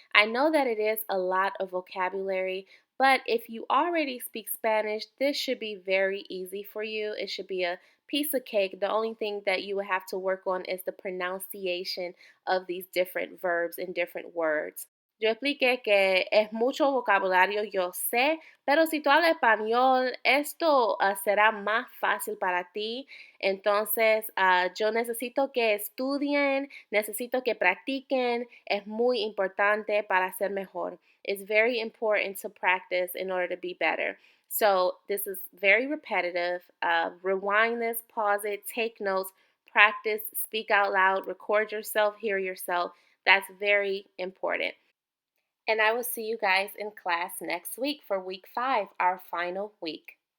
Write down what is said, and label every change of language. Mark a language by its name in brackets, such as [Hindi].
[English] I know that it is a lot of vocabulary, but if you already speak Spanish, this should be very easy for you. It should be a piece of cake. The only thing that you would have to work on is the pronunciation of these different verbs and different words. [Spanish] Yo expliqué que es mucho vocabulario, yo sé, pero si tú hablas español, esto será más fácil para ti. Entonces, yo necesito que estudien, necesito que practiquen. Es muy importante para ser mejor. [English] It's very important to practice in order to be better. So, this is very repetitive. Rewind this, pause it, take notes, practice, speak out loud, record yourself, hear yourself. That's very important. And I will see you guys in class next week for week 5, our final week.